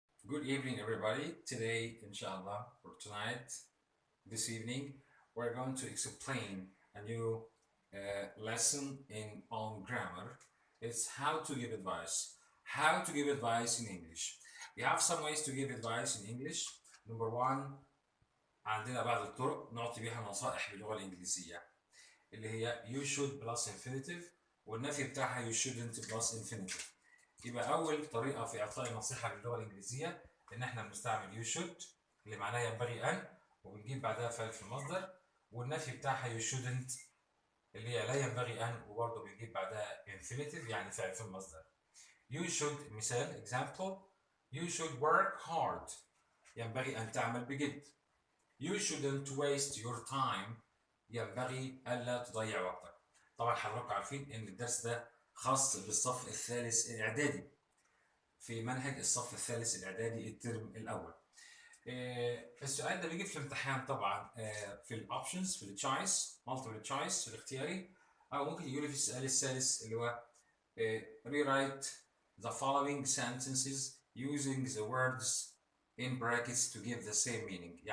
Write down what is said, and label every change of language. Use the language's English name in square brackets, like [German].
[English] Good evening, everybody. Today, inshallah, or tonight, this evening, we're going to explain a new lesson on grammar. It's how to give advice. How to give advice in English. We have some ways to give advice in English. Number one, [Arabic] عندنا بعض الطرق نعطي بها نصائح باللغة الإنجليزية اللي هي [English] you should plus infinitive [Arabic] والنفي بتاعها [English] you shouldn't plus infinitive. [Arabic] يبقى أول طريقة في إعطاء النصيحة باللغة الإنجليزية إن إحنا بنستعمل [English] you should [Arabic] اللي معناه ينبغي أن وبنجيب بعدها فعل في المصدر، والنفي بتاعها [English] you shouldn't [Arabic] اللي هي لا ينبغي أن وبرضه بنجيب بعدها infinitive يعني فعل في المصدر. [English] You should [Arabic] مثال [English] example you should work hard [Arabic] ينبغي أن تعمل بجد. [English] You shouldn't waste your time [Arabic] ينبغي ألا تضيع وقتك. طبعا حضراتكم عارفين إن الدرس ده خاص بالصف الثالث الإعدادي في منهج الصف الثالث الإعدادي الترم الأول. السؤال ده بيجي في الامتحان طبعا في الأوبشنز في التشايس [English] multiple choice [Arabic] في الاختياري، أو ممكن يجي لي في السؤال الثالث اللي هو [English] rewrite the following sentences using the words in brackets to give the same meaning.